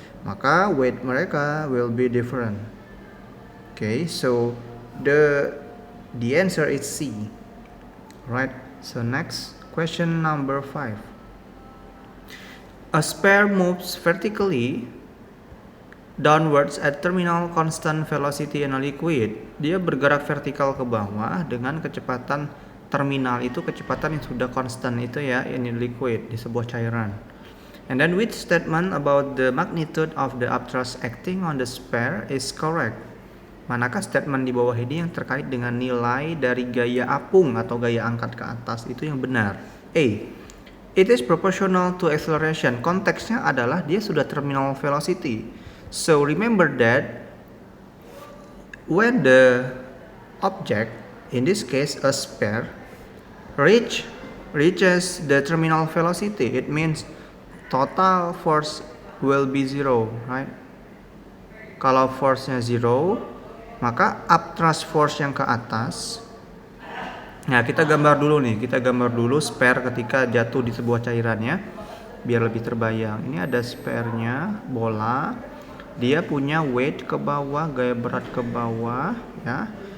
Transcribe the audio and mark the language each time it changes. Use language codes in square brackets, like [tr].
[id] Maka weight mereka [en] will be different. Okay, so the answer is C. Right. So next, question number 5. A sphere moves vertically downwards at terminal constant velocity in a liquid. [id] Dia bergerak vertikal ke bawah dengan kecepatan terminal itu kecepatan yang sudah konstan itu, ya, [en] in a liquid, [id] di sebuah cairan. [en] And then which statement about the magnitude of the upthrust acting on the sphere is correct? [id] Manakah statement di bawah ini yang terkait dengan nilai dari gaya apung atau gaya angkat ke atas itu yang benar? [en] A. It is proportional to acceleration. [id] Konteksnya adalah dia sudah terminal velocity. [en] So remember that when the object, in this case a sphere, reaches the terminal velocity, it means total force will be 0, right? [id] Kalau force-nya 0, maka upthrust force yang ke atas. Nah, kita gambar dulu sphere ketika jatuh di sebuah cairan, ya, biar lebih terbayang. Ini ada sphere-nya, bola. Dia punya weight ke bawah, gaya berat ke bawah, ya.